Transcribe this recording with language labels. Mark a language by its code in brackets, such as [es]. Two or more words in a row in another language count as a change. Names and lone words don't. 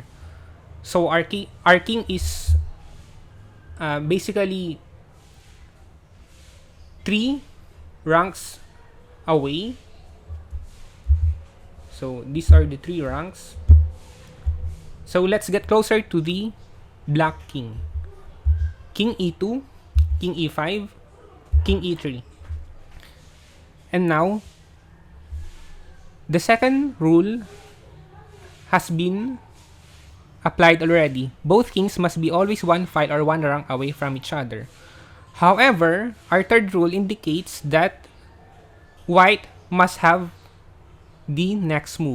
[en] So our king is basically 3 ranks away. So these are the 3 ranks. So let's get closer to the black king. King e2, king e5, king e3. And now, the second rule has been applied already. Both kings must be always one file or one rank away from each other. However, our third rule indicates that white must have the next move.